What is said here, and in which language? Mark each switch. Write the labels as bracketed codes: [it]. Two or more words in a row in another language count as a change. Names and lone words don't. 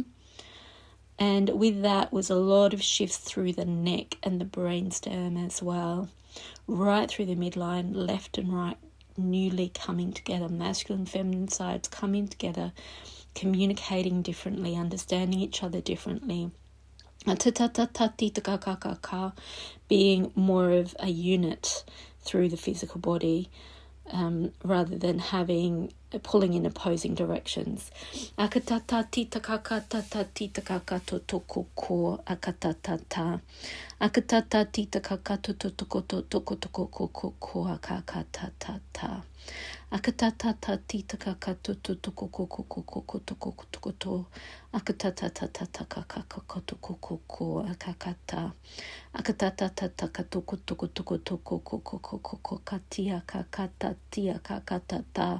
[en] And with that was a lot of shifts through the neck and the brainstem as well, right through the midline, left and right, newly coming together, masculine and feminine sides coming together, communicating differently, understanding each other differently. Being more of a unit through the physical body, rather than pulling in opposing directions. Akatata tita kakata tita kakato toko akatata. Akatata tita kakato toko akakatata. Akatata tita kakatutu tukukukukukukukukukukuto. Akatata kakakakatukukuku akakata. Akatata kakatukutukutukutukukukukukukatia kakatatia kakatata.